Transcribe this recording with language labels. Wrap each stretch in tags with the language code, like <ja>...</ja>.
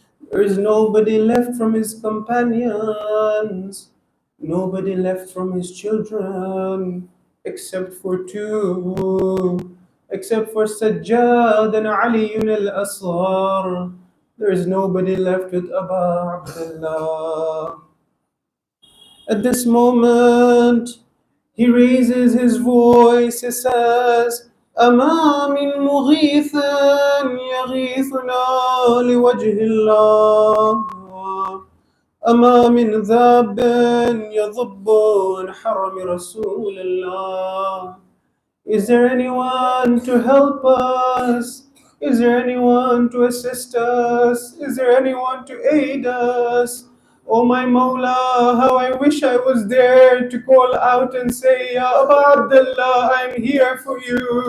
<en>There is nobody left from his companions, nobody left from his children, except for two, except for Sajjad and Ali al-Asghar. There is nobody left with Aba Abdullah. At this moment, he raises his voice, he says,</en> <ar>أما من مغيث يغيثنا لوجه الله أما من ذاب يضب عن حرم رسول الله.</ar> <en>Is there anyone to help us? Is there anyone to assist us? Is there anyone to aid us? Oh my Mawla, how I wish I was there to call out and say, Ya Aba Abdullah, I'm here for you.</en>